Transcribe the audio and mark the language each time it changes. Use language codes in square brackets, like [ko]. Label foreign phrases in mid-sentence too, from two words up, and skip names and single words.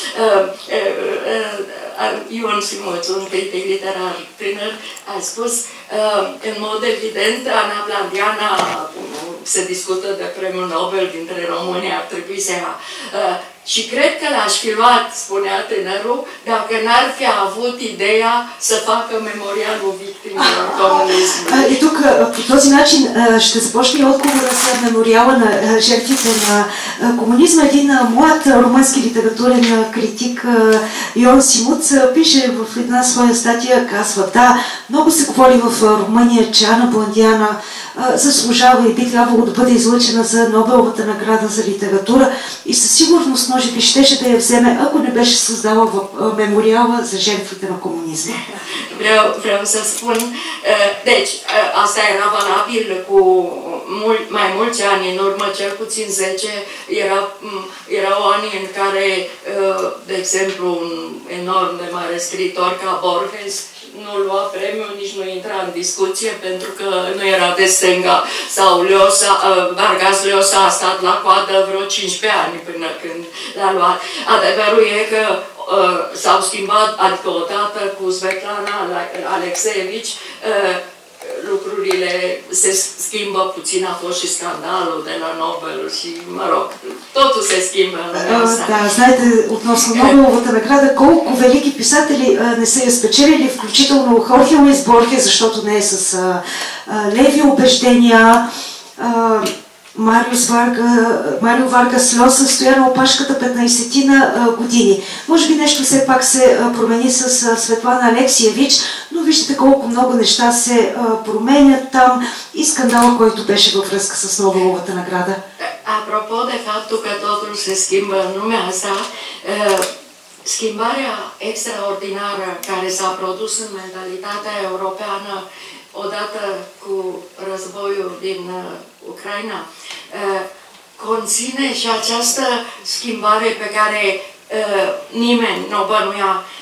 [ro] Ion Simuț, un critic literar tânăr, a spus în mod evident, Ana Blandiana, se discută de premiul Nobel dintre români, ar trebui să ia. Și cred că l-aș fi luat, spunea tânărul, dacă n-ar fi avut ideea să facă memorialul victimelor comunismului. [bg] И тук по този начин ще започне и отговора за мемориала на жертвите на комунизма. Един млад румънски литературен критик Йон Симуц пише в една своя статия, казва: да, много се говори в Румъния, че Ана Бландиана заслужава и би трябвало да бъде излъчена за Нобеловата награда за литература и със сигурност може би щеше да я вземе, ако не беше създала мемориала за жертвите на комунизма. [ro] Vreau să spun, deci asta era valabil cu mai mulți ani în urmă, cel puțin 10, erau ani în care, de exemplu, un enorm de mare scriitor ca Borges nu lua premiul, nici nu intra în discuție, pentru că nu era de stânga, sau Vargas Llosa a stat la coadă vreo 15 ani până când l-a luat. Adevărul e că s-au schimbat, adică odată cu Svetlana Alexeevici, lucrurile se schimbă puțin, a fost și scandalul de la Nobel și, mă rog, totul se schimbă. [bg] Да, знаете, относно Нобеловата награда, колко велики писатели не са я спечелили, включително Хорхе Луис Борхес, защото не е с леви убеждения, Марио Варгас Llosa стоя на опашката 15-тина години. Може би нещо все пак се промени с Светлана Алексиевич, но виждате колко много неща се променят там и скандала, който беше във връзка с Нобеловата награда. [ro] Apropo de faptul că totul se schimbă în lumea asta, schimbarea extraordinară care s-a produs în mentalitatea europeană odată cu războiul din Ucraina, conține și această schimbare pe care nimeni nu o bănuia.